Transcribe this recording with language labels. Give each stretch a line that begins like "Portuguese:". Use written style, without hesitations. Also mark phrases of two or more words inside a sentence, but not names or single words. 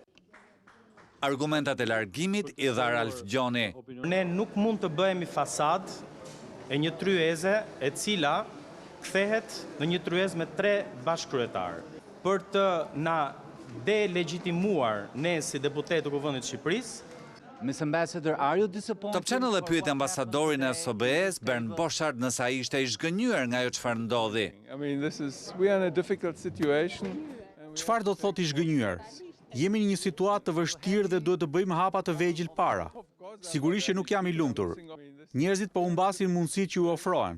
Albanian: Argumentat e largimit i dha Ralf Gjoni. Ne nuk mund të bëhemi fasad e një tryeze e cila kthehet në një tryezë me 3 bashkëkryetarë. Për të na delegitimuar ne si deputet të Kuvendit të Shqipërisë.
English: Miss Ambassador, are you disappointed?
Albanian: Top Channel e pyet ambasadorin e OSBE-s Bernd Borchardt nëse ai ishte i zhgënjur nga ajo çfarë ndodhi. Çfarë do thotë i zhgënjur? Jemi në një situatë të vështirë dhe duhet të bëjmë hapa të vegjël para. Sigurisht që nuk jam i lumtur. Njerëzit po humbasin mundësitë që u ofrohen.